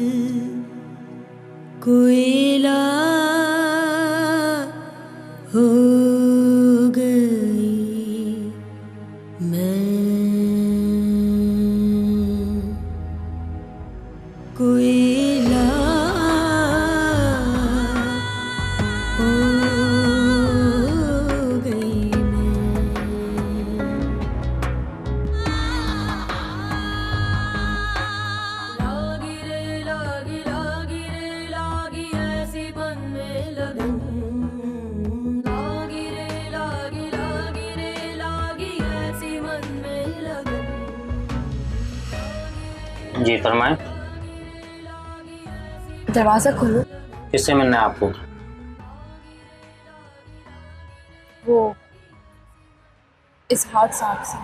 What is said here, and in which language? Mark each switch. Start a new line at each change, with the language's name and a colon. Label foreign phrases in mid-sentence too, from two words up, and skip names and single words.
Hindi: कोयला हो गई मैं, कोयला हो गई लागी रे लागी लागी रे लागी ऐसी मन में लगन, लागी रे लागी लागी रे लागी ऐसी मन में लगन। जी फरमाएं। दरवाजा खोलो। किससे मिलना है आपको? वो इजहार साहब से।